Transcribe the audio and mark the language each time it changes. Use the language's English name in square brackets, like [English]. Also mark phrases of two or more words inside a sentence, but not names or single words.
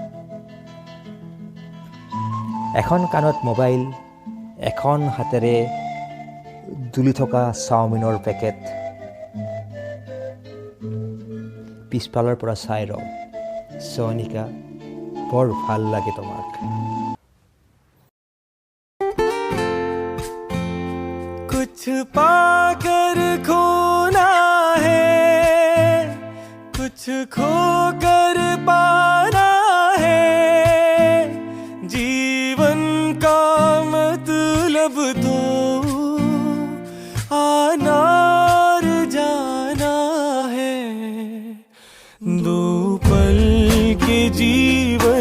[Assamese] এখন কাণত মোবাইল, এখন হাতেৰে দুলি থকা চাওমিনৰ পেকেট। পিছফালৰ পৰা চাই ৰওঁ, চয়নিকা, বৰ ভাল লাগে তোমাক। [Hindi] कुछ पाकर खोना है, कुछ खोकर पाना है, जीवन का अब तो आना और जाना है, दो पल के जी